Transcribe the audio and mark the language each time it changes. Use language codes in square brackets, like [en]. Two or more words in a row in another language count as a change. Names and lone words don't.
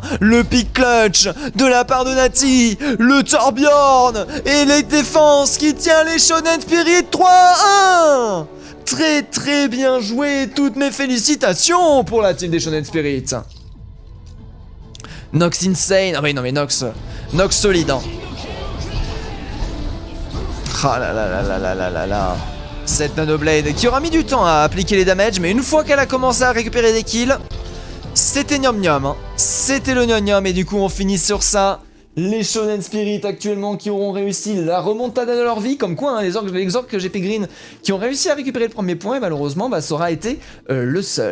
[fr] Le [en] pick clutch [fr] de la part de Nati. Le Torbjorn et les défenses qui tient les Shonen Spirit 3-1. Très bien joué. Toutes mes félicitations pour la team des Shonen Spirit. Nox insane. Ah oui non mais Nox solide hein. Ah là là là là là là là là. Cette Nanoblade qui aura mis du temps à appliquer les damages, mais une fois qu'elle a commencé à récupérer des kills, c'était gnam gnam hein. C'était le gnam gnam et du coup on finit sur ça. Les Shonen Spirit actuellement qui auront réussi la remontada de leur vie, comme quoi hein, les Orcs GP Green qui ont réussi à récupérer le premier point et malheureusement ça aura été le seul.